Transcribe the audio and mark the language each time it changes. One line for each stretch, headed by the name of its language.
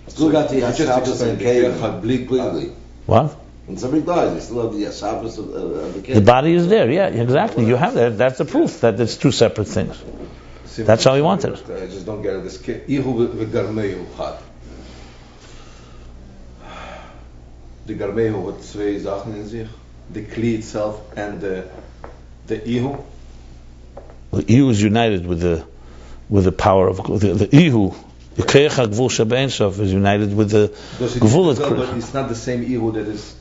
English: Still got the Shabbos and Kelim. What? When somebody dies, they still have the Shabbos of the Kelim. The body is there. Yeah, exactly. You have that. That's the proof that it's two separate things. That's how he wanted it. I just don't get it. This ihu v'garmehu chad.
Yiddish: The garmehu hat zwei Sachen in sich.
English: The kli itself and the ihu. The ihu is united with the power of the ihu. The Koyach HaGvul Shebein Sof is united with the Gvul. But it's not the same ihu that is